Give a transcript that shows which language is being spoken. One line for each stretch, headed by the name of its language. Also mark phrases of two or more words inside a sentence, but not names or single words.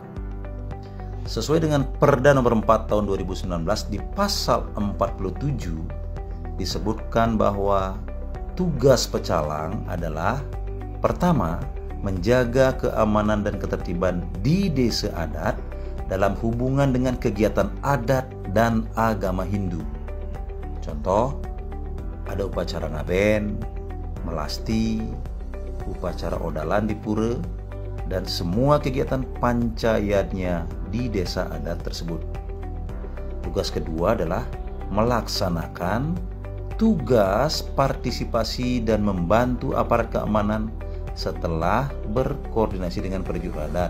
Indonesian: Sesuai dengan Perda nomor 4 tahun 2019 di pasal 47 disebutkan bahwa tugas pecalang adalah: pertama, menjaga keamanan dan ketertiban di desa adat dalam hubungan dengan kegiatan adat dan agama Hindu. Contoh, ada upacara ngaben, melasti, upacara odalan di pura, dan semua kegiatan pancayatnya di desa adat tersebut. Tugas kedua adalah melaksanakan tugas partisipasi dan membantu aparat keamanan setelah berkoordinasi dengan perjuru adat.